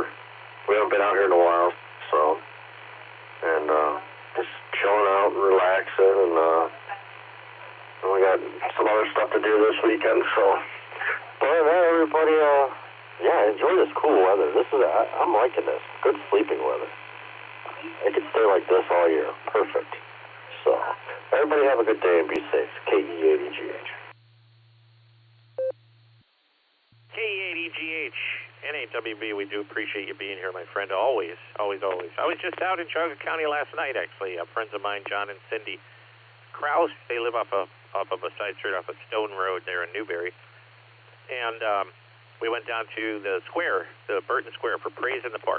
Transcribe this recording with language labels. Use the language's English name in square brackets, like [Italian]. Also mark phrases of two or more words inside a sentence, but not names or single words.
[English] We haven't been out here in a while, so, and just chilling out and relaxing, and we got some other stuff to do this weekend, so, but everybody, yeah, enjoy this cool weather. I'm liking this. Good sleeping weather. It could stay like this all year. Perfect. So, everybody have a good day and be safe. KE80GH. KE80GH, NAWB, we do appreciate you being here, my friend. Always, always, always. I was just out in Charlotte County last night, actually. Friends of mine, John and Cindy Krause, they live off of a side street off of Stone Road there in Newberry. And we went down to the square, the Burton Square, for Praise in the Park.